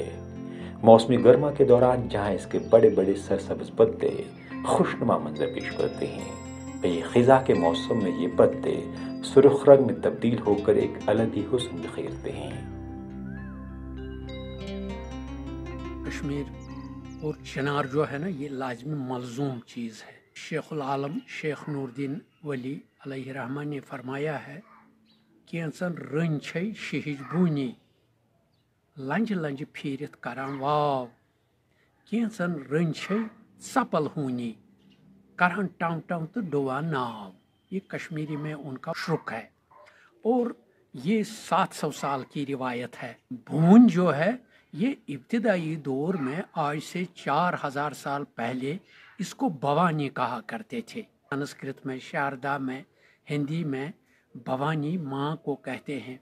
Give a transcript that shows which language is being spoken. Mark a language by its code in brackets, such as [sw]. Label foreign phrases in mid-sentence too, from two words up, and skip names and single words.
[ur] موسم گرما کے دوران جہاں اس کے بڑے بڑے سرسبز پتے خوشنما منظر پیش کرتے ہیں، وہیں خزاں کے موسم میں یہ پتے سرخ رنگ میں تبدیل ہو کر ایک الگ ہی حسن بکھیرتے ہیں۔ کشمیر اور چنار جو ہے نا، یہ لازمی ملزوم چیز ہے۔ شیخ العالم شیخ نور الدین ولی علیہ رحمہ نے فرمایا ہے، [ks] کینچن رن چھے شہج بونی لنج لنج پھیرت کران واو، کینچن رن چھے سپل ہونی کران ٹاؤں ٹاؤں تو ڈوان ناو۔ [ur] یہ کشمیری میں ان کا شرک ہے اور یہ 700 سال کی روایت ہے۔ بھون جو ہے یہ ابتدائی دور میں آج سے 4000 سال پہلے اس کو بھوانی کہا کرتے تھے۔ سنسکرت میں شاردا میں، ہندی میں بھوانی ماں کو کہتے ہیں۔